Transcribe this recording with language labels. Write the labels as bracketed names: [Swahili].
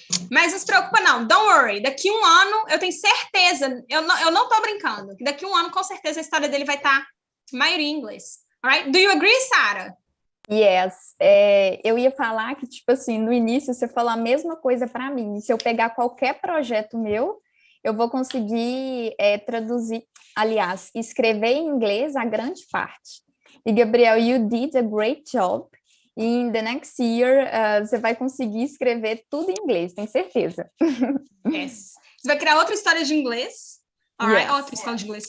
[Portuguese] Mas não se preocupa não, [English] don't worry. [Portuguese] Daqui um ano, eu tenho certeza, eu não tô brincando, que daqui um ano, com certeza, a história dele vai estar maioria em inglês. [English] Alright? Do you agree, Sarah? Yes. [Portuguese] Eu ia falar que, tipo assim, no início você falou a mesma coisa para mim. Se eu pegar qualquer projeto meu, eu vou conseguir traduzir, aliás, escrever em inglês a grande parte. [English] E, Gabriel, you did a great job. [Portuguese] E [English] in the next year, [Portuguese] você vai conseguir escrever tudo em inglês, tenho certeza. [English] Yes. [Portuguese] Você vai criar outra história de inglês. [English] Alright? Yes. [Portuguese] Outra história de inglês.